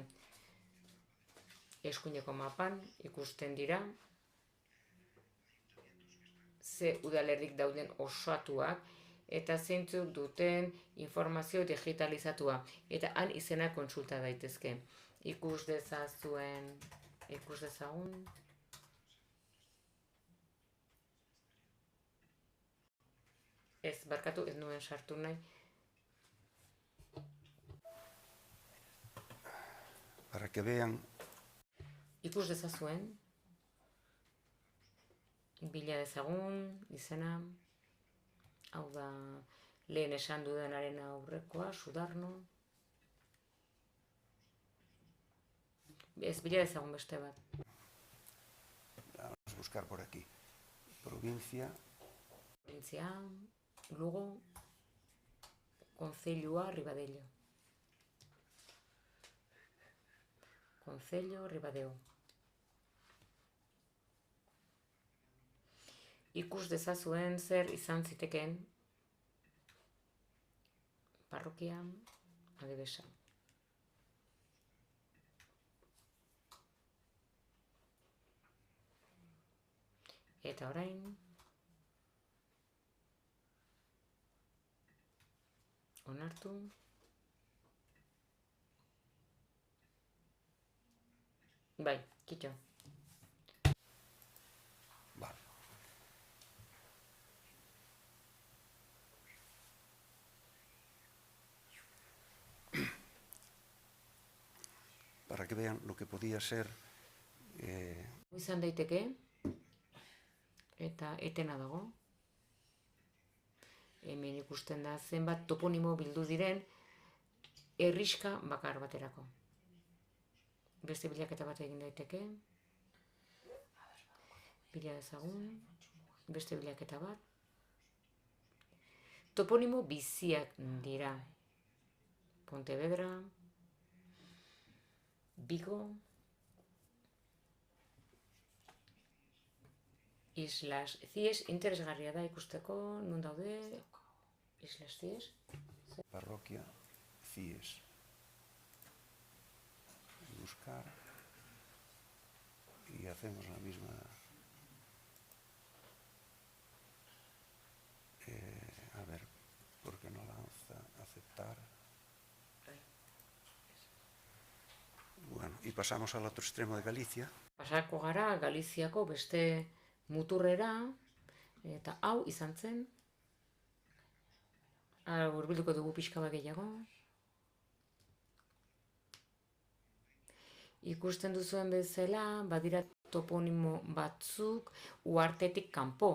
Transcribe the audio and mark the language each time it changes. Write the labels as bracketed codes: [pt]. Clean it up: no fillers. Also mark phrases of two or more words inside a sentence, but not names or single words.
[eu] Eskuineko mapan ikusten dira, ze udalerrik dauden osatuak eta zeintzuk duten informazio digitalizatua. Eta han izena kontsulta daitezke. Ikus dezagun. Ez, barkatu, ez nuen sartu nahi. [es] Para que vean. [eu] Ikus dezazuen. Bila dezagun, izena, hau da, lehen esan dudanaren aurrekoa, Sudarno. Ez, bila dezagun beste bat. [es] Vamos a buscar por aquí. Provincia. Provincia, Lugo, Concelloa, Ribadeo. Concello, Ribadeo. [eu] Ikus dezazuen zer izan zitekeen parrokia Adibesa. Eta orain onartu bai, kitxo. [es] Para que vean lo que podía ser... [eu] Izan daiteke, eta etena dago. Hemen ikusten da zenbat toponimo bildu diren herriska bakar baterako. Beste bilaketa bat egin daiteke. Bila dezagun, beste bilaketa bat. Toponimo biziak dira. Pontevedra, Vigo, Islas Cies, interesgarria da ikusteko, non daude, Islas Cies. Parroquia Cies. [es] Buscar y hacemos la misma... a ver, ¿por qué no lanza aceptar? Bueno, y pasamos al otro extremo de Galicia. [eu] Pasako gara Galiziako beste muturrera, eta hau izan zen. Hurbilduko dugu pixka bat gehiago. Ikusten duzuen bezala, badira toponimo batzuk uhartetik kanpo.